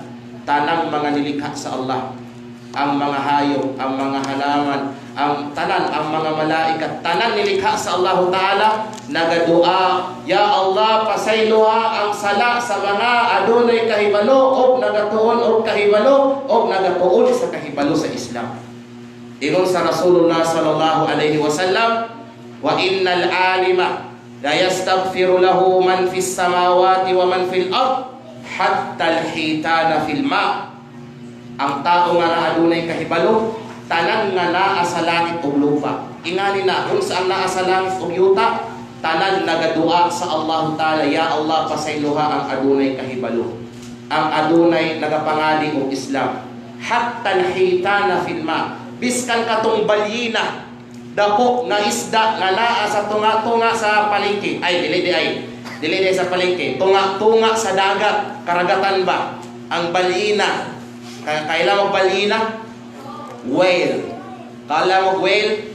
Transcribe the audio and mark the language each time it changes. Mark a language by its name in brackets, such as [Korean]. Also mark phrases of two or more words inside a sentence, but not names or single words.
[Cebuano] Tanang mga nilikha sa Allah, ang mga hayop, ang mga halaman, ang tanan, ang mga malaikat, tanan nilikha sa Allah Ta'ala, nagadua, ya Allah pasayloha ang sala sa mga adunay kahibalo o nagatuon o kahibalo o nagatuon sa kahibalo sa Islam. Ingon sa Rasulullah [Arabic] صلى الله عليه وسلم, وإن العالم ليستغفر له من في السماوات ومن في الأرض حتى الحيتان في الماء. [Cebuano] Ang tao nga naadunay kahibalo, tanan nga naa sa langit ug lupa. Ingani na kung saan naa sa langit ug yuta, tanan nagadua sa Allah Ta'ala, ya Allah pasayloha ang adunay kahibalo. Ang adunay nagapangali og Islam. [Arabic] حتى الحيتان في الماء. [Cebuano] Biskan katong balyina, dako nga isda nga naa sa tunga-tunga sa palengke. Ay dili sa palengke. Tunga-tunga sa dagat, karagatan ba? Ang balyina. Kailan mo balyina? Whale. Kala mo whale?